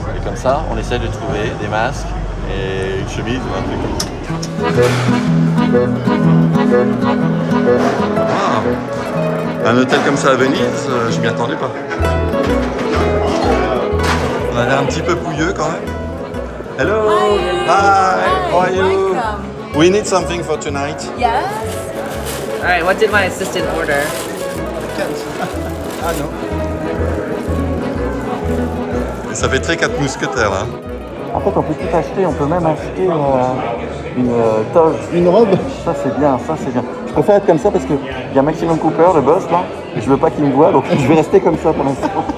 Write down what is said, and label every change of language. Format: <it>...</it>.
<fr>Et comme ça, on essaie de trouver des masques et une chemise ou un truc. Ah. Un hôtel comme ça à Venise, je m'y attendais pas. On a l'air un petit peu pouilleux quand même.</fr> <en>Hello. Hi. How are you? We need something for tonight. Yes. All right, what did my assistant order?</en> <fr>Ah non. Et ça fait très 4 mousquetaires là. En fait, on peut tout acheter. On peut même acheter une toge. Une robe? Ça, c'est bien. Je préfère être comme ça parce qu'il y a Maximum Cooper, le boss, là. Et je veux pas qu'il me voie, donc je vais rester comme ça pour l'instant.</fr>